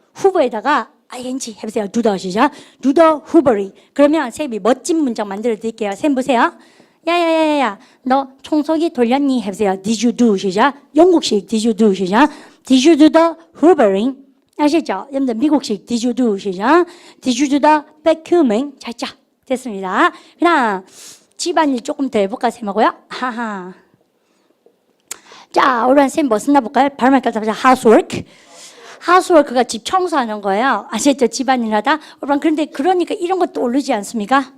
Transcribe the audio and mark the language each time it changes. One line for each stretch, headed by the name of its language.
Korean: 후보에다가 ing 해보세요.
English: do the 시작. do the hoovering.
Korean: 그러면 쌤이 멋진 문장 만들어 드릴게요. 쌤 보세요. 야야야야, 너 청소기 돌렸니? 해보세요.
English: Did you do? 시작. 영국식 Did you do?
Korean: 시작.
English: Did you do the hoovering?
Korean: 아시죠? 여러분들 미국식
English: Did you do?
Korean: 시작.
English: Did you do the vacuuming?
Korean: 자, 됐습니다. 그냥 집안일 조금 더 해볼까 쌤하고요. 하하. 자, 오늘 쌤 뭐 쓰나 볼까요? 발음할까? housework. 하우스워크가 집 청소하는 거예요. 아시죠? 집안일 하다. 그런데 그러니까 이런 것도 오르지 않습니까?